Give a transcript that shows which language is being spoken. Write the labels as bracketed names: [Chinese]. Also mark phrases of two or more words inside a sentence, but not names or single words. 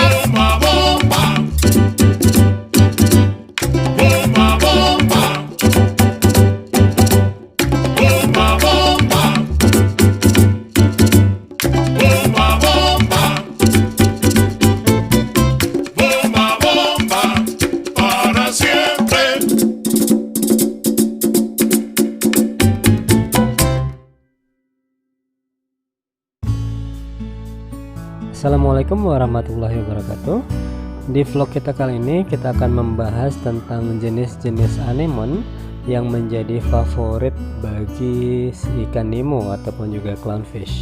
[Spanish] Bomba, bomba. Bomba, bomba. Bomba, bomba. Bomba, bomba. Bomba, bomba, para siempre. [Arabic] السلام عليكم ورحمة الله وبركاته. [Indonesian] Di vlog kita kali ini kita akan membahas tentang jenis-jenis anemon yang menjadi favorit bagi si ikan Nemo ataupun juga clownfish.